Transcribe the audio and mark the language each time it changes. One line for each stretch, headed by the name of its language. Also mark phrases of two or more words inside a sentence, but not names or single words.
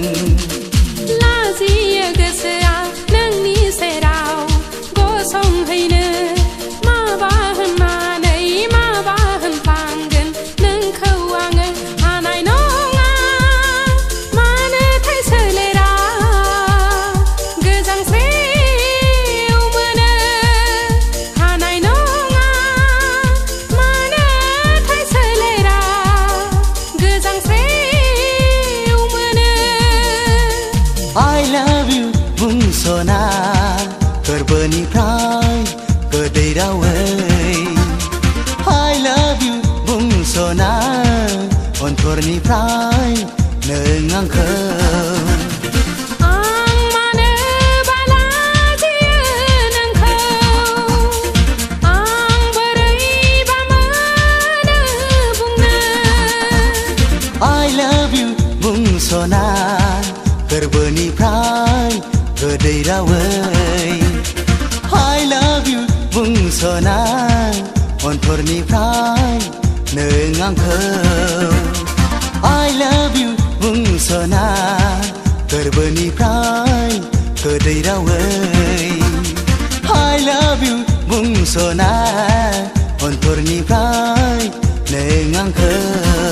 Bodo: लाजियो गोसोआ नोंनि सेराव गसंहैनो माबा होननानै माबा होनफ्लांगोन नोंखौ आङो हानाय नङा मानोथाय सोलेरा गोजांस्रिउ मोनो हानाय नङा मानोथाय सोलेरा गोजांस्रिउ मोनो
English: I love you
Bodo: bungsona गोरबोनिफ्राय गोदै रावै
English: I love you
Bodo: bungsona अन्थरनिफ्राय नों आंखौ आं मानो बालाजियो नोंखौ आं बोरैबा मोनो बुंनो
English: I love you
Bodo: bungsona गोरबोनिफ्राय गोदै रावै
English: I love you
Bodo: bungsona अन्थरनिफ्राय नों आंखौ
English: I love you
Bodo: bungsona गोरबोनिफ्राय गोदै रावै
English: I love you
Bodo: bungsona अन्थरनिफ्राय नों आंखौ